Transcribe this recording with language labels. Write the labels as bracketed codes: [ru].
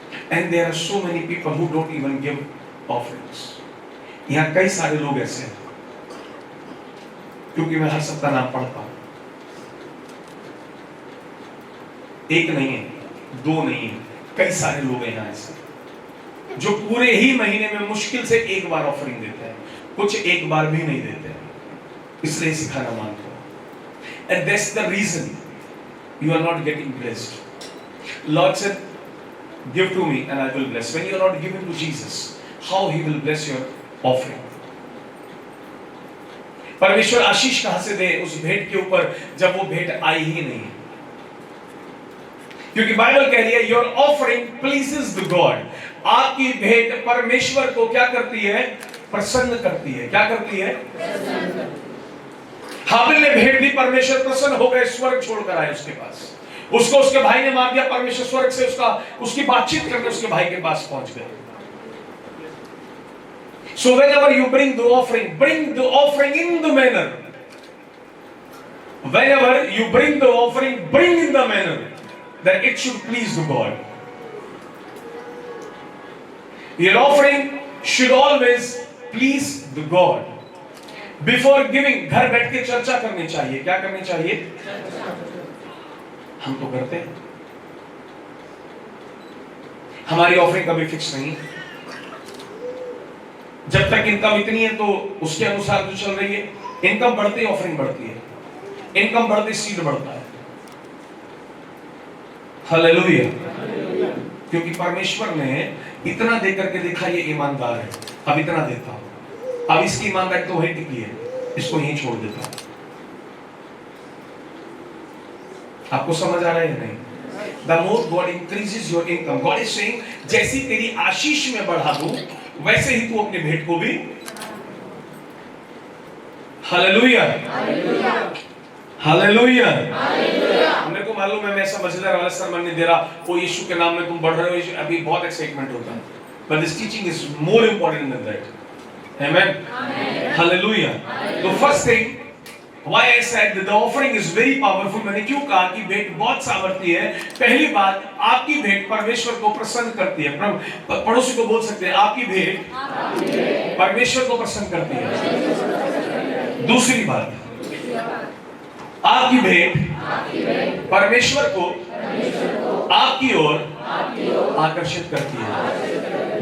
[en] And there are so many people who don't even give offerings. [hi] यहाँ कई सारे लोग ऐसे हैं, क्योंकि मैं हर सप्ताह नाम पढ़ता हूं। एक नहीं है, 2 नहीं है, कई सारे लोग हैं यहाँ ऐसे जो पूरे ही महीने में मुश्किल से 1 बार ऑफरिंग देते हैं, कुछ 1 बार भी नहीं देते हैं। इसलिए सिखाना मांगता हूं। [en] And that's the reason you are not getting blessed. Lord said, give to me and I will bless. When you are not giving to Jesus, how he will bless your offering? [hi] परमेश्वर आशीष कहां से दे उस भेंट के ऊपर जब वो भेंट आई ही नहीं? क्योंकि बाइबल कह रही है [en] Your offering pleases the God. [hi] आपकी भेंट परमेश्वर को क्या करती है? प्रसन्न करती है। क्या करती है? हाबिल ने भेंट दी, परमेश्वर प्रसन्न हो गए, स्वर्ग छोड़कर आए उसके पास। उसको उसके भाई ने मार दिया, परमेश्वर स्वर्ग से उसकी बातचीत करके उसके भाई के पास पहुंच गए। [en] So whenever you bring the offering in the manner. Whenever you bring the offering, bring in the manner that it should please the God. Your offering should always please the God. Before giving, [hi] घर बैठ के चर्चा करनी चाहिए। क्या करनी चाहिए? हम तो करते हैं। हमारी ऑफरिंग कभी फिक्स नहीं है। जब तक इनकम इतनी है तो उसके अनुसार जो चल रही है, इनकम बढ़ती है ऑफरिंग बढ़ती है, इनकम बढ़ती सीड बढ़ता है। हालेलुया। क्योंकि परमेश्वर ने इतना दे करके देखा ये ईमानदार है, अब इतना देता हूं, अब इसकी ईमानदारी तो वही टिकी है, इसको यहीं छोड़ देता हूं। आपको समझ आ रहा है या नहीं? [en] The more God increases your income, God is saying [hi] जैसी तेरी आशीष में बढ़ा दूं वैसे ही तू अपनी भेंट को भी। Hallelujah, hallelujah. मेरे को मालूम है मैं ऐसा मजेदार वाला सरमन नहीं दे रहा, वो यीशु के नाम में तुम बढ़ रहे हो, अभी बहुत एक्साइटमेंट होता है, [en] but this teaching is more important than that. Amen. Hallelujah. The first thing why I said that the offering is very powerful, [hi] मैंने क्यों कहा कि भेंट बहुत सामर्थी है। पहली बात, आपकी भेंट परमेश्वर को प्रसन्न करती है। पड़ोसी को बोल सकते हैं आपकी भेंट परमेश्वर को प्रसन्न करती है। दूसरी बात, आपकी भेंट परमेश्वर को आपकी ओर आकर्षित करती है।